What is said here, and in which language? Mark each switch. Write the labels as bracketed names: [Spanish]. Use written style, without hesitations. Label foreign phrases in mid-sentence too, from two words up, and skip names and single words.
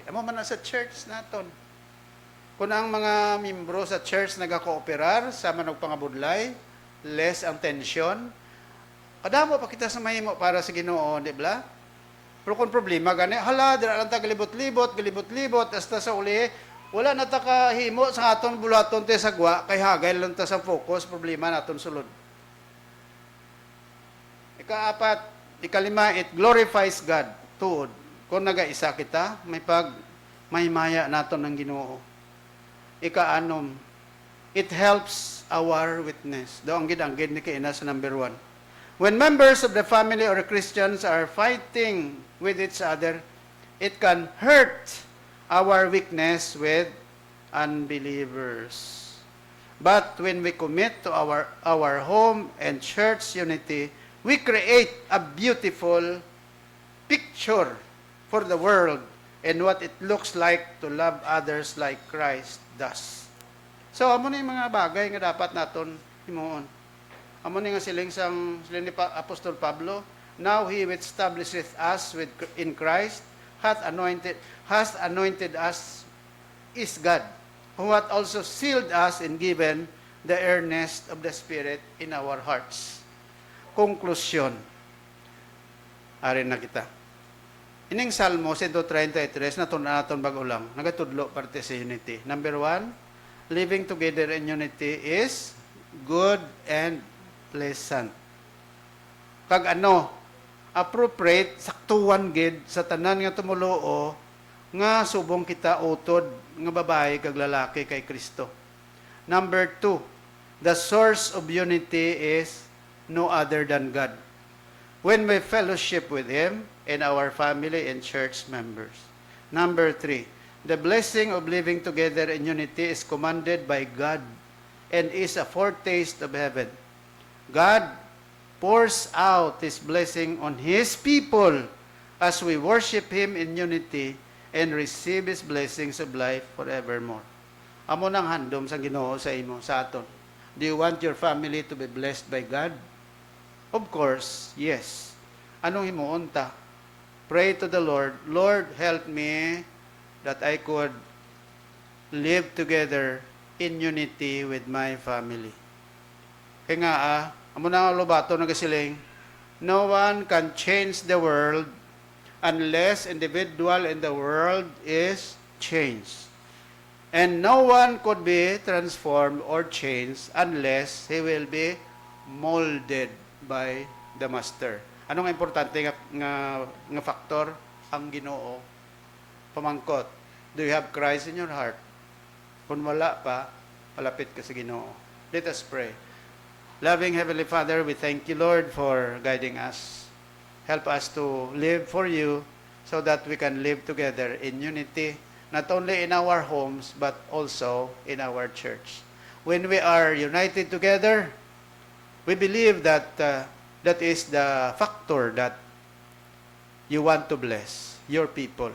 [Hiligaynon] Amo man na sa church naton. Kung ang mga membro sa church nagakooperar sa manog pangabudlay, less ang tension, kadamo pa kita sa mahimo para sa Ginoo, di ba? Pero kung problema gani, hala, dira lang ta galibot-libot, hasta sa uli, wala na ta kahimo sa aton bulaton te sagwa, kay hagay lang ta sa focus, problema naton sulod. Ikaapat, ikalima, [English] it glorifies God. [Hiligaynon] Tuod, kung nagaisa kita, may maya naton ng Ginoo. Ikaanom, [English] it helps our witness. [Hiligaynon] Do ang gid ni kaina sa number 1. [English] When members of the family or Christians are fighting with each other, it can hurt our weakness with unbelievers. But when we commit to our home and church unity, we create a beautiful picture for the world and what it looks like to love others like Christ does. So, [Hiligaynon] amo na yung mga bagay nga dapat naton himuon. Amo ni nga siling ni Apostol Pablo, [English] now He which establisheth us in Christ has anointed us is God, who hath also sealed us and given the earnest of the Spirit in our hearts. [Hiligaynon] Konklusyon. Arin na kita. Ining Salmo 133 naton bagulang nagatudlo parte sa unity. [English] Number 1, living together in unity is good and pleasant. [Hiligaynon] Kag appropriate saktuan gid sa tanan nga tumuluo nga subong kita utod nga babae kag lalaki kay Kristo. [English] Number 2, the source of unity is no other than God. When we fellowship with Him and our family and church members. Number 3, the blessing of living together in unity is commanded by God and is a foretaste of heaven. God pours out His blessing on His people as we worship Him in unity and receive His blessings of life forevermore. [Hiligaynon] Amo nang handom sa Ginoo sa imo, sa aton. [English] Do you want your family to be blessed by God? Of course, yes. [Hiligaynon] Anong himuon ta? [English] Pray to the Lord, Lord, help me that I could live together in unity with my family. [Hiligaynon] Kaya nga amo na lobato nagasiling, [English] no one can change the world unless individual in the world is changed. And no one could be transformed or changed unless he will be molded by the Master. [Hiligaynon] Anong importante nga factor? Ang Ginoo. Pamangkot, [English] do you have Christ in your heart? [Hiligaynon] Kung wala pa, palapit ka sa Ginoo. [English] Let us pray. Loving Heavenly Father, we thank you, Lord, for guiding us. Help us to live for you so that we can live together in unity, not only in our homes, but also in our church. When we are united together, we believe that that is the factor that you want to bless your people.